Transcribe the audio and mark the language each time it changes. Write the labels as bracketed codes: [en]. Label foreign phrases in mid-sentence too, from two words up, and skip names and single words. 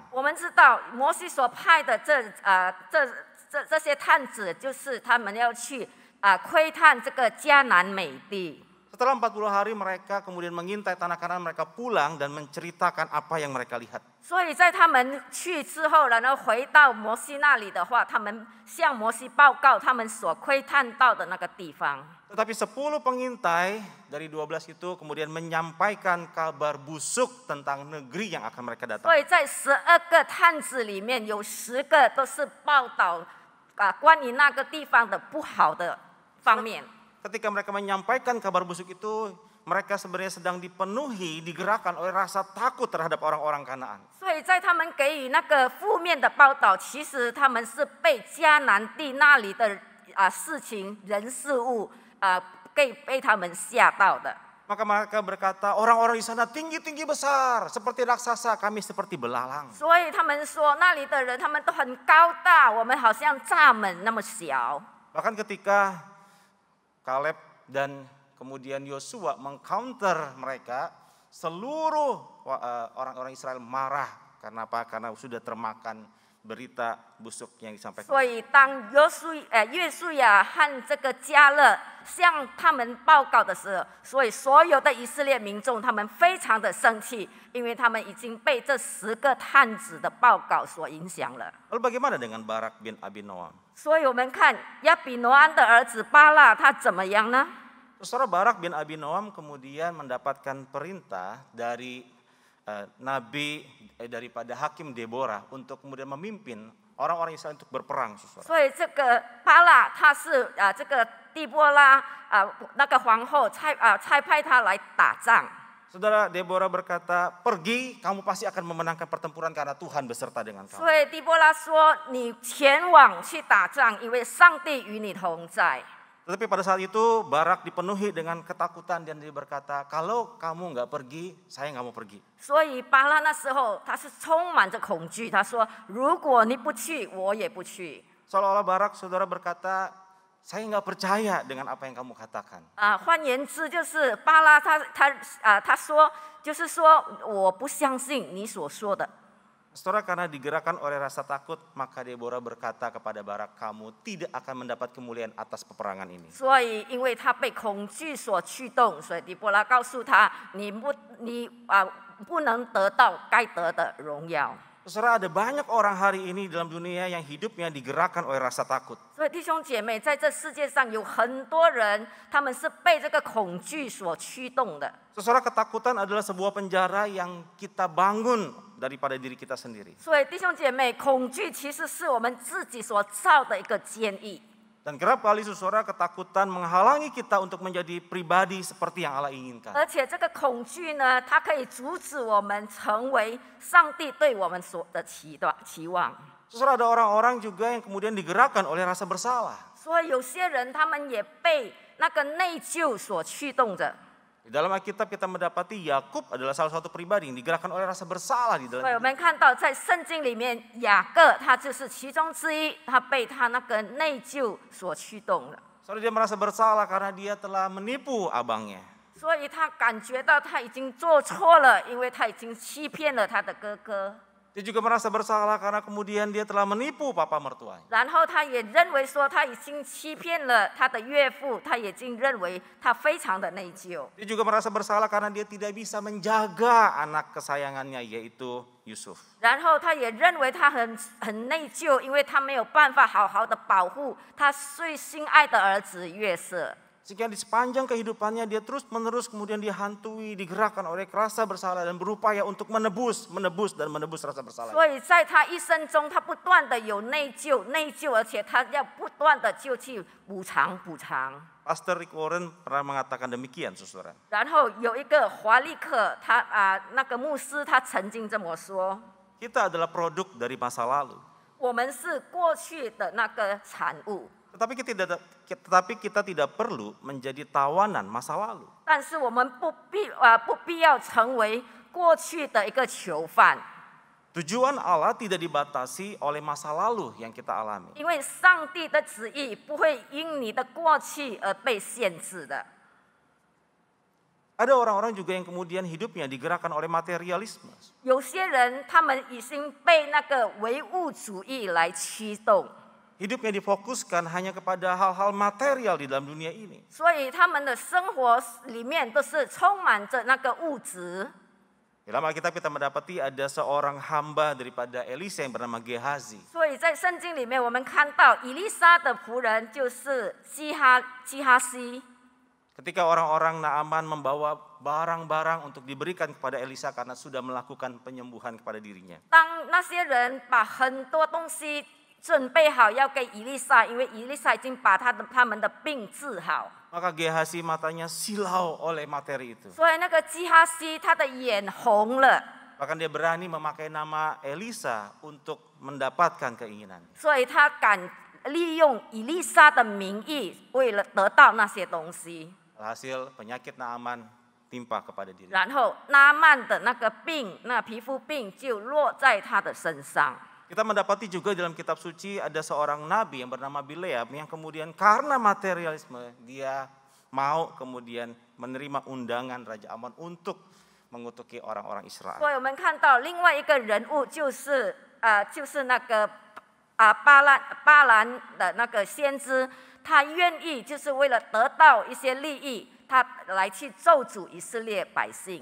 [zh] 我们知道摩西所派的这些探子，就是他们要去窥探这个迦南美地。 [id] Setelah 40 hari mereka kemudian mengintai tanah Kanaan, mereka pulang dan menceritakan apa yang mereka lihat. [zh] 所以在他们去之后，然后回到摩西那里的话，他们向摩西报告他们所窥探到的那个地方。 [id] Tetapi 10 pengintai dari 12 itu kemudian menyampaikan kabar busuk tentang negeri yang akan mereka [zh] 所 [id] datang. [zh] 以在12个探子里面，有10个都是报道关于那个地方的不好的方面。 [id] Ketika mereka menyampaikan kabar busuk itu, mereka sebenarnya sedang dipenuhi, digerakkan oleh rasa takut terhadap orang-orang Kanaan. [zh] 所以在他们给予那个负面的报道，其实他们是被迦南地那里的事情、人事物被他们吓到的。 [id] Maka mereka berkata, orang-orang di sana tinggi-tinggi besar, seperti raksasa, kami seperti belalang. [zh] 所以他们说那里的人他们都很高大，我们好像蚱蜢那么小。 [id] Bahkan ketika Kaleb dan kemudian Yosua mengcounter mereka, seluruh orang-orang Israel marah. Karena apa? Karena sudah termakan berita busuk yang disampaikan. [zh] 所以当约书亚和这个迦勒向他们报告的时候，所以所有的以色列民众他们非常的生气，因为他们已经被这10个探子的报告所影响了。 [id] Lalu bagaimana dengan Barak bin Abinoam? [zh] 所以我们看亚比挪安的儿子巴拉他怎么样呢？ [id] Saudara, Barak bin Abinoam kemudian mendapatkan perintah dari Nabi daripada Hakim Deborah untuk kemudian memimpin orang-orang Israel untuk berperang. [zh] 所以这个巴拉他是这个底波拉那个皇后差派他来打仗。 [id] Saudara, Deborah berkata, pergi, kamu pasti akan memenangkan pertempuran karena Tuhan beserta dengan kamu. [zh] 所以底波拉说：“你前往去打仗，因为上帝与你同在。” [id] Tetapi pada saat itu Barak dipenuhi dengan ketakutan dan dia berkata, kalau kamu nggak pergi, saya nggak mau pergi. [zh] 所以巴拉那时候他是充满着恐惧，他说：“如果你不去，我也不去。” [id] Seolah-olah Barak, saudara, berkata, saya nggak percaya dengan apa yang kamu katakan. [zh] 换言之就是巴拉他说，就是说我不相信你所说的。 [id] Saudara, karena digerakkan oleh rasa takut, maka Deborah berkata kepada Barak, kamu tidak akan mendapat kemuliaan atas peperangan ini. [zh] 所以因为他被恐惧所驱动，所以底波拉告诉他：“你不能得到该得的荣耀。” [id] Saudara, ada banyak orang hari ini dalam dunia yang hidupnya digerakkan oleh rasa takut. [zh] 所以弟兄姐妹，在这世界上有很多人，他们是被这个恐惧所驱动的。 [id] Saudara, ketakutan adalah sebuah penjara yang kita bangun daripada diri kita sendiri. [zh] 所以弟兄姐妹，恐惧其实是我们自己所造的一个监狱。 [id] Dan kerap kali saudara, ketakutan menghalangi kita untuk menjadi pribadi seperti yang Allah inginkan. [zh] 而且这个恐惧呢，它可以阻止我们成为上帝对我们所的期望。 [id] Saudara, ada orang-orang juga yang kemudian digerakkan oleh rasa bersalah. [zh] 所以有些人他们也被那个内疚所驱动着。 [id] Di dalam Alkitab kita mendapati Yakub adalah salah satu pribadi yang digerakkan oleh rasa bersalah di dalam [zh] 所以我们看到在圣经里面，雅各他就是其中之一，他被他那个内疚所驱动了。 [id] Saudara, dia merasa bersalah karena dia telah menipu abangnya. [zh] 所以他感觉到他已经做错了，因为他已经欺骗了他的哥哥。 [id] Dia juga merasa bersalah karena kemudian dia telah menipu papa mertuanya. [zh] 然后他也认为说他已经欺骗了他的岳父，他已经认为他非常的内疚。 [id] Dia juga merasa bersalah karena dia tidak bisa menjaga anak kesayangannya yaitu Yusuf. [zh] 然后他也认为他很内疚，因为他没有办法好好的保护他最心爱的儿子约瑟。 [id] Sehingga di sepanjang kehidupannya dia terus-menerus kemudian dihantui, digerakkan oleh rasa bersalah dan berupaya untuk menebus rasa bersalah. [zh] 所以在他一生中，他不断的有内疚，而且他要不断的就去补偿。 [id] Pastor Rick Warren pernah mengatakan demikian, saudara. [zh] 然后有一个华利克，那个牧师他曾经这么说： [id] Kita adalah produk dari masa lalu. [zh] 我们是过去的那个产物。 [id] Tetapi kita tidak perlu menjadi tawanan masa lalu. [zh] 但是我们不必要成为过去的一个囚犯， [id] Tujuan Allah tidak dibatasi oleh masa lalu yang kita alami. [zh] 因为上帝的旨意不会因你的过去而被限制的。 [id] Ada orang-orang juga yang kemudian hidupnya digerakkan oleh materialisme. [zh] 有些人他们已经被那个唯物主义来驱动， [id] Hidupnya difokuskan hanya kepada hal-hal material di dalam dunia ini. [zh] 所以他们的生活里面都是充满着那个物质。 [id] Dalam Alkitab kita mendapati ada seorang hamba daripada Elisa yang bernama Gehazi. [zh] 所以在圣经里面，我们看到以利沙的仆人就是基哈西。 [id] Ketika orang-orang Naaman membawa barang-barang untuk diberikan kepada Elisa karena sudah melakukan penyembuhan kepada dirinya. [zh] 当那些人把很多东西准备好要给以利沙，因为以利沙已经把他们的病治好。 [id] Maka Gehazi matanya silau oleh materi itu. [zh] 所以那个基哈西他的眼红了， [id] Bahkan dia berani memakai nama Elisa untuk mendapatkan keinginan. [zh] 所以他敢利用以利沙的名义，为了得到那些东西。 [id] Alhasil penyakit Naaman timpa kepada diri. [zh] 然后拿曼的那个病，那皮肤病就落在他的身上。 [id] Kita mendapati juga dalam kitab suci ada seorang nabi yang bernama Bileam yang kemudian karena materialisme dia mau kemudian menerima undangan Raja Amon untuk mengutuki orang-orang Israel. [zh] 所以我们看到另外一个人物就是那个巴兰的那个先知，他愿意就是为了得到一些利益，他来去咒诅以色列百姓。